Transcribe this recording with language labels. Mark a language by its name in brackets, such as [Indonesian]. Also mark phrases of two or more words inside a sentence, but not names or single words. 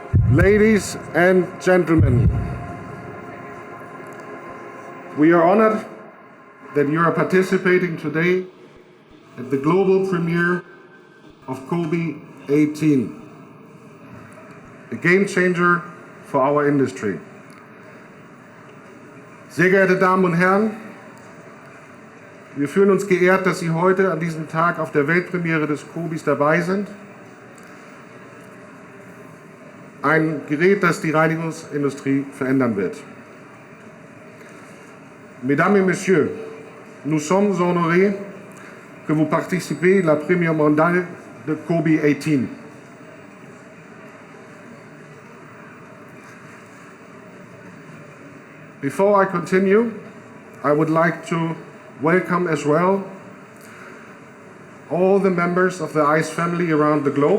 [English] Ladies and gentlemen, we are honored that you are participating today at the global premiere of Cobi 18, a game changer for our industry. [German] Sehr geehrte Damen und Herren, wir fühlen uns geehrt, dass Sie heute an diesem Tag auf der Weltpremiere des Cobis dabei sind. Ein Gerät, das die Reinigungsindustrie verändern wird. [French] Mesdames et Messieurs, nous sommes honorés que vous participez à la première mondiale de Cobi 18. [English] Before I continue, I would like to welcome as well all the members of the ICE family around the globe.